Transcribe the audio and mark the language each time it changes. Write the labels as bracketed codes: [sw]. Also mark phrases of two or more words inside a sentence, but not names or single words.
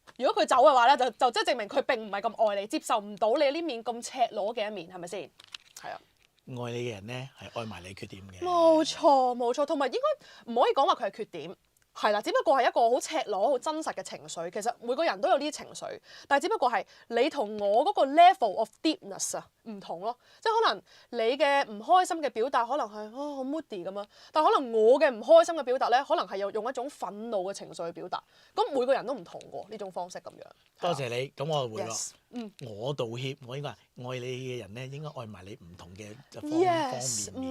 [yue] 如果佢走嘅話咧，就即係證明佢並唔係咁愛你，接受唔到你呢面咁赤裸嘅一面，係咪先？係啊。愛你嘅人咧係愛埋你缺點嘅。冇錯冇錯，同埋應該唔可以講話佢係缺點。係啦，只不過係一個好赤裸、好真實嘅情緒。其實每個人都有呢啲情緒，但係只不過係你同我嗰個 [en] level of deepness [yue] 啊唔同咯。即係可能你嘅唔開心嘅表達可能係好 moody 咁樣，但係可能我嘅唔開心嘅表達咧，可能係用一種憤怒嘅情緒去表達。咁每個人都唔同喎，呢種方式咁樣。多謝你，咁我會咯。我道歉，我應該係愛你嘅人咧，應該愛埋你唔同嘅方面